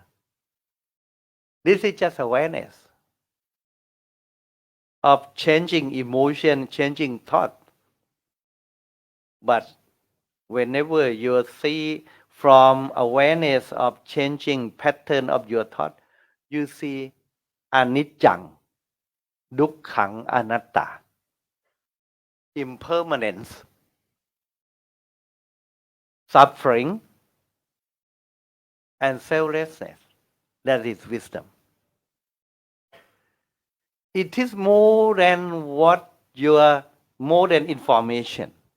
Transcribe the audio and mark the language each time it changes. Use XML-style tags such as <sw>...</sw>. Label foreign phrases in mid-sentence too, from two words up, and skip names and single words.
<en>This is just awareness of changing emotion, changing thought. But whenever you see from awareness of changing pattern of your thought, you see</en> <pi>anicca, dukkha, anatta,</pi> <en>impermanence, suffering, and selflessness. That is wisdom. It is more than more than information.</en>